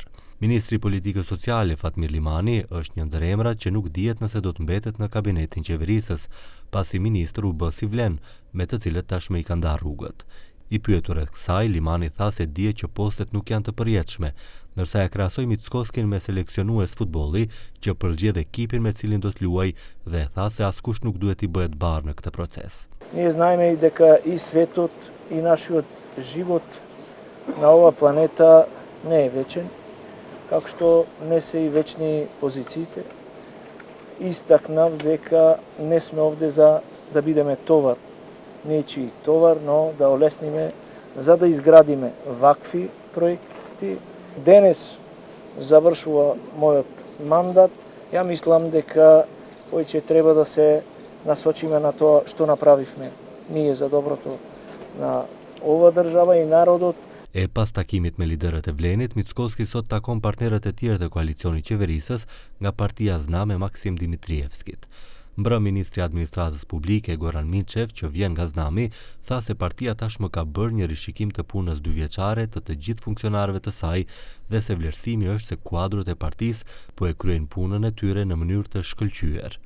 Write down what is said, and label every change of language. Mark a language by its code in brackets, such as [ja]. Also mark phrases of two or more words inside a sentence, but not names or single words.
[sq] Ministri Politikës Sociale Fatmir Limani është një ndër emrat që nuk dihet nëse do të mbetet në kabinetin qeverisës, pasi ministër u bë si Vlen, me të cilët tashmë i ka ndarë rrugët. I pyetur rreth kësaj, Limani tha se dihet që postet nuk janë të përjetshme, ndërsa e krahasoi Mickoskin me seleksionues futbolli që përzgjedh ekipin me cilin do të luajë dhe tha se askush nuk duhet i bëhet barë në këtë proces. [mk] Ние знаеме дека и светот и нашиот живот на ова планета не е вечен, како што не се и вечни позициите. Истакнав дека не сме овде за да бидеме товар, нечии товар, но да олесниме за да изградиме вакви проекти. Денес завршува мојот мандат. Ја мислам дека повеќе треба да се насочиме на тоа што направивме ние за доброто на ова држава и народот. [sq] E pas takimit me liderët e Vlenit, Mickoski sot takon partnerët e tjerë të koalicioni qeverisës nga partia ZNA me Maksim Dimitrievskit. Mbrëm ministri i administratës publike Goran Minçev, që vjen nga Znami, tha se partia tashmë ka bërë një rishikim të punës 2-vjeçare të gjithë funksionarëve të saj dhe se vlerësimi është se kuadrot e partisë po e kryejnë punën e tyre në mënyrë të shkëlqyer.